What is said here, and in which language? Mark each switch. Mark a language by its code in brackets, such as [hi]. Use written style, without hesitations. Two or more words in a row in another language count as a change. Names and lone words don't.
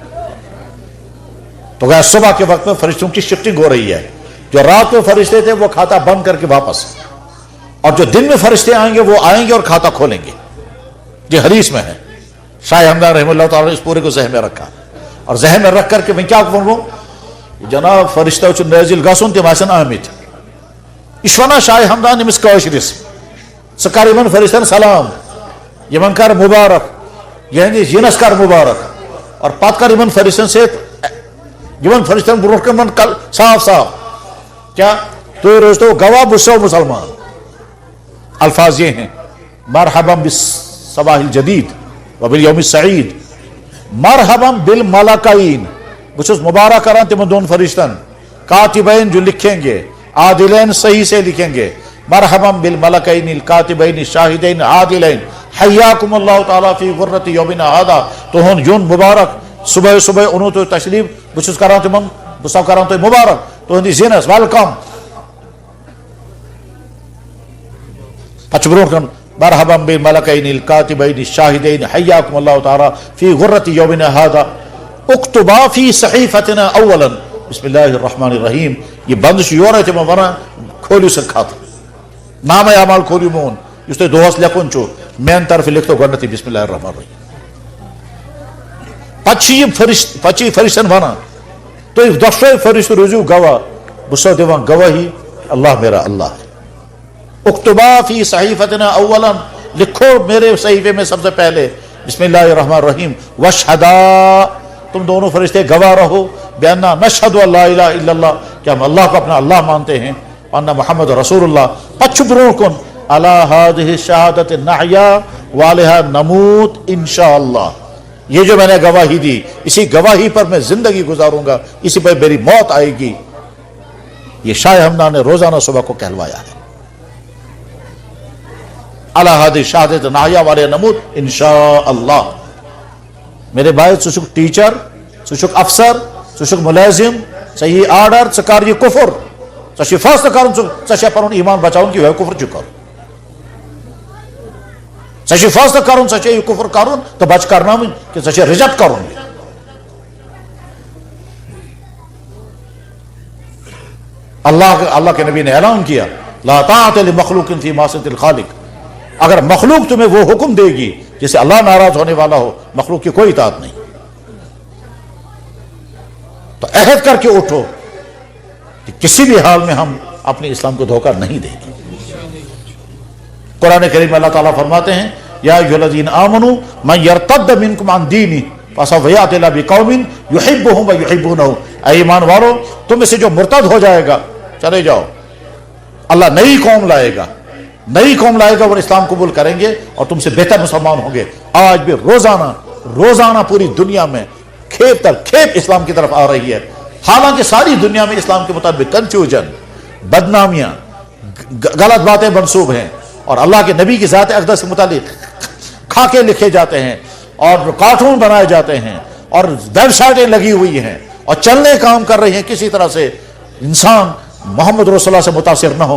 [ur] تو گیا صبح کے وقت میں فرشتوں کی شفٹنگ ہو رہی ہے، جو رات کو فرشتے تھے وہ کھاتا بند کر کے واپس، اور جو دن میں فرشتے آئیں گے وہ آئیں گے اور کھاتا کھولیں گے۔ یہ حدیث میں ہے، شاہ ہمدان رحمہ اللہ تعالیٰ نے اس پورے کو ذہن میں رکھا، اور ذہن میں رکھ کر کے میں کیا کروں، [ks] جناب فرشتہ چھُ نازل گژھُن تِم آسن آمٕتۍ، یہ چھُ ونان شاہ ہمدان أمِس کٲشرِس، ژٕ کر یِمن فرشتن سلام، یِمن کر مبارک، یہندِس یِنس کر مبارک، اور پتہٕ کر یِمن فرشتن سۭتۍ یِمن فرشتن برونٛٹھ کن صاف صاف کیا تُہۍ روزتو گواہ بہٕ چھُسو مسلمان۔ [ur] الفاظ یہ ہیں، [ar] مرحبا بالصباح الجدید وبالیوم السعید، مرحبا بالملکین، [ks] بہٕ چھُس مبارک کران تمن دون فرشتن، [ur] کاتبین جو لکھیں گے، عادلین صحیح سے لکھیں گے، [ar] مرحبا بالملکین الکاتبین الشاہدین عادلین، حیاکم اللہ تعالیٰ فی غرۃ یومنا ھذا، [ks] تہن یون مبارک صبح صبح اونو تو تشریف، بہٕ چھُس کران تمن، بہٕ چھُسو کران تۄہہِ مبارک تہندِس زینس، ویلکم۔ پتہٕ چھُ برونٛٹھ کن [ar] مرحبا بالملکین الکاتبین الشاہدین حیاکم اللہ تعالیٰ فی غرۃ یومنا ھذا، اکتبا فی صحیفتنا اولا، بسم اللہ الرحمن الرحیم۔ [ks] یہ بند یورے تمن ونان کھولو سا خط، نام اعمال کھولو مون، یس تۄہہِ دۄہس لیکھُن چھُ میانہِ طرفہٕ لیکھتو گۄڈنیتھٕے [ar] بسم اللہ الرحمن الرحیم۔ [ks] پتہٕ چھِ یہِ فرشتن ونان تُہۍ دۄشوے فرشتہٕ روٗزِو گواہ، بہٕ چھُسو دِوان گواہی [ur] اللہ میرا اللہ ہے۔ [ar] اکتبا فی صحیفتنا اولا، [ur] لکھو میرے صحیفے میں سب سے پہلے [ar] بسم اللہ الرحمن الرحیم، [ur] واشہدا، تم دونوں فرشتے گواہ رہو، [ar] بیانا نشہد لا الہ الا اللہ، [ur] کہ ہم اللہ کو اپنا اللہ مانتے ہیں، [ar] انا محمد رسول اللہ۔ [ks] پتہ چھُ برونٛٹھ کُن [ar] علی ہذہ شہادت نحیا وعلیہا نموت انشاءاللہ، [ur] یہ جو میں نے گواہی دی اسی گواہی پر میں زندگی گزاروں گا، اسی پر میری موت آئے گی۔ یہ شاہ ہمدان نے روزانہ صبح کو کہلوایا ہے، [ar] علی ہذہ شہادت نحیا وعلیہا نموت انشاءاللہ۔ [ur] میرے بھائی [ks] ژٕ چھُکھ ٹیچر، ژٕ چھُکھ افسر، ژٕ چھُکھ ملٲزم، ژےٚ یی آرڈر ژٕ کر یہِ کفر، ژےٚ چھُے فٲصلہٕ کرُن، ژےٚ چھےٚ پنُن ایمان بچاوُن کہ یِہوٚے کفر چھُ کرُن، ژےٚ چھُے فٲصلہٕ کرُن، ژےٚ چھےٚ یہِ کفر کرُن تہٕ بچہِ کرناوٕنۍ کہ ژےٚ چھےٚ رِجیکٹ کرُن۔ [ur] اللہ کے نبی نے اعلان کیا [ar] لا طاعۃ لمخلوق فی معصیۃ الخالق، [ur] اگر مخلوق تمہیں وہ حکم دے گی جسے اللہ ناراض ہونے والا ہو، مخلوق کی کوئی اطاعت نہیں۔ تو عہد کر کے اٹھو کہ کسی بھی حال میں ہم اپنے اسلام کو دھوکہ نہیں دیں گے۔ قرآن کریم میں اللہ تعالیٰ فرماتے ہیں [ar] یا ایھا الذین آمنوا من یرتد منکم عن دینہ فسوف یأتی اللہ بقوم یحبہم ویحبونہ، [ur] اے ایمان والو تم میں سے جو مرتد ہو جائے گا چلے جاؤ، اللہ نئی قوم لائے گا، نئی قوم لائے گا اور اسلام قبول کریں گے اور تم سے بہتر مسلمان ہوں گے۔ آج بھی روزانہ پوری دنیا میں کھیپ در کھیپ اسلام کی طرف آ رہی ہے، حالانکہ ساری دنیا میں اسلام کے مطابق کنفیوژن، بدنامیاں، غلط باتیں منسوب ہیں، اور اللہ کے نبی کی ذات اقدس سے متعلق خاکے لکھے جاتے ہیں اور کارٹون بنائے جاتے ہیں اور ویب سائٹیں لگی ہوئی ہیں اور چلنے کام کر رہی ہیں، کسی طرح سے انسان محمد رسول اللہ سے متاثر نہ ہو۔